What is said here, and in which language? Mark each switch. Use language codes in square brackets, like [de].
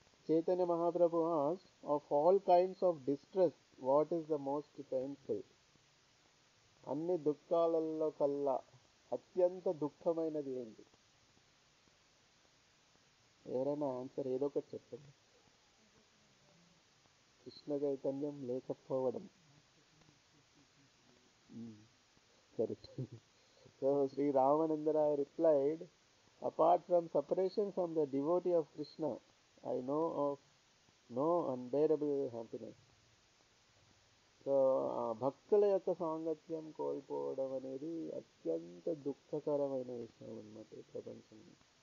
[en] Chaitanya Mahaprabhu asked, of all kinds of distress, what is the most painful? [te] అన్ని దుఃఖాలలో కల్లా అత్యంత దుఃఖమైనది ఏంటి? ఎవరైనా ఆన్సర్ ఏదో ఒకటి చెప్పండి. కృష్ణ చైతన్యం లేకపోవడం. Correct. So Shri Ramananda Raya [en] replied, apart from separation from the devotee of Krishna, I know of no unbearable happiness. [te] So భక్తుల యొక్క సాంగత్యం కోల్పోవడం అనేది అత్యంత దుఃఖకరమైన విషయం అన్నమాట ఈ ప్రపంచంలో.